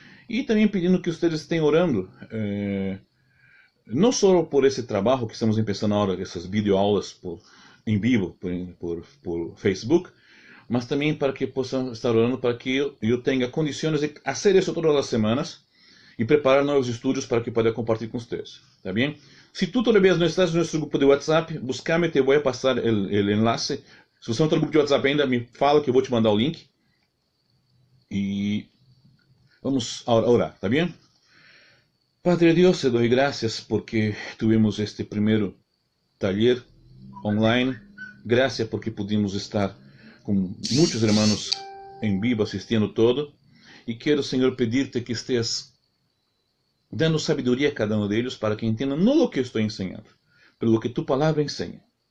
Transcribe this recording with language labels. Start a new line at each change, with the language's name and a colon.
Spanish: Y también pidiendo que ustedes estén orando. No solo por ese trabajo que estamos empezando ahora, esas videoaulas en vivo por Facebook, mas también para que puedan estar orando para que yo tenga condiciones de hacer eso todas las semanas y preparar nuevos estudios para que pueda compartir con ustedes. ¿Está bien? Si tú todavía no estás en nuestro grupo de WhatsApp, búscame, te voy a pasar el enlace.
Portuguese: Si você não está no grupo de WhatsApp ainda, me fala que eu vou te mandar o link.
Spanish: E vamos a orar, ¿está bien? Padre Dios, te doy gracias porque tuvimos este primer taller online. Gracias porque pudimos estar con muchos hermanos en vivo asistiendo todo. Y quiero, Señor, pedirte que estés dando sabiduría a cada uno de ellos para que entiendan no lo que estoy enseñando, pero lo que tu palabra enseña.